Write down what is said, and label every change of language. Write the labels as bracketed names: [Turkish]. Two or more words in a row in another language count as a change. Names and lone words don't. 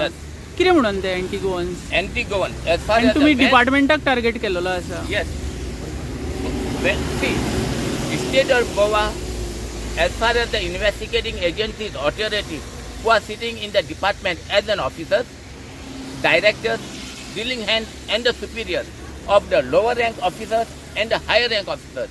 [English] Yes. [Konkani] कितें म्हणून ते [English] anti Goans? Anti-government. As far [Konkani] आनी [English] as [Konkani] तुम्ही [English] the [Konkani] डिपार्टमेंटाक टार्गेट केलेलो आसा. [English] Yes. Well, see, state of Goa, as far as the investigating agencies, authorities who are sitting in the department as an officers, directors, dealing hands, and the superiors of the lower rank officers and the higher rank officers.